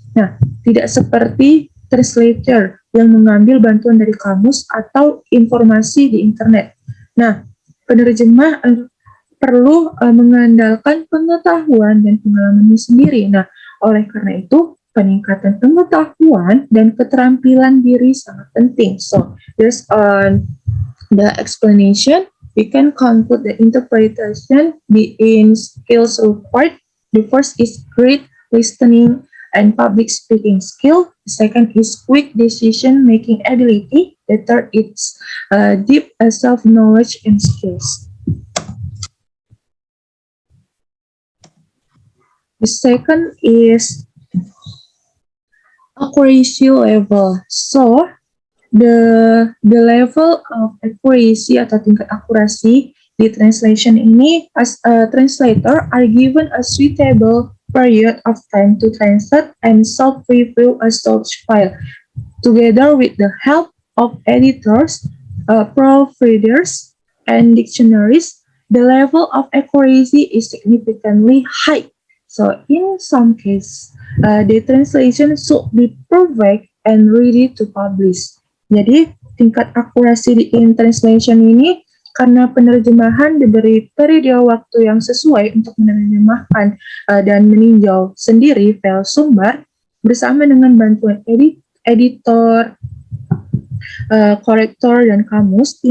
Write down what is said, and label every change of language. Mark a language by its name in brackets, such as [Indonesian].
[Indonesian] Nah, tidak seperti translator yang mengambil bantuan dari kamus atau informasi di internet. Nah, penerjemah perlu mengandalkan pengetahuan dan pengalamannya sendiri. Nah, oleh karena itu, peningkatan pengetahuan dan keterampilan diri sangat penting. [English] So, based on the explanation, we can conclude the interpretation in skills required. The first is great listening and public speaking skill. The second is quick decision-making ability. The third is deep self-knowledge and skills. The second is accuracy level. So, the level of accuracy [Indonesian] atau tingkat akurasi di translation ini, [English] as a translator are given a suitable period of time to translate and self-review a source file. Together with the help of editors, proofreaders, and dictionaries, the level of accuracy is significantly high. So in some cases, the translation should be perfect and ready to publish. [Indonesian] Jadi tingkat akurasi [English] in translation [Indonesian] ini karena penerjemahan diberi periode waktu yang sesuai untuk menerjemahkan dan meninjau sendiri file sumber bersama dengan bantuan editor, korektor, dan kamus.